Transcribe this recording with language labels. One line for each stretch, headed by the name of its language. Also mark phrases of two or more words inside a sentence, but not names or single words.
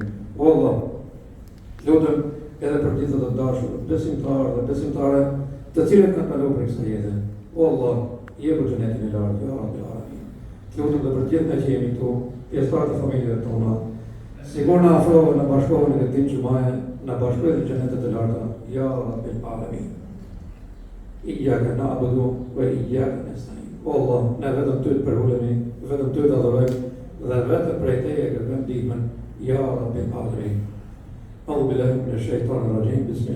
Albanian: O Allah, të lutem edhe për gjithë të dashur, besimtarë dhe besimtare, të cilët kanë kaluar për kësaj jete. O Allah, jepu xhenetin e lartë
Arabic: يا رب العالمين.
Albanian: Të lutem dhe për gjithë ne që jemi këtu, pjesëtarë të familjeve tona, sigur na afrohen, na bashkohen në këtë ditë xumaje, na bashkohen në xhenetet e larta
Arabic: يا رب العالمين. إياك نعبد وإياك نستعين.
Albanian: O Allah, ne vetëm ty të përulemi, vetëm ty të adhurojmë dhe vetëm prej teje kërkojmë ndihmën
Arabic: يا رب العالمين. أعوذ بالله من الشيطان الرجيم. Bismillah.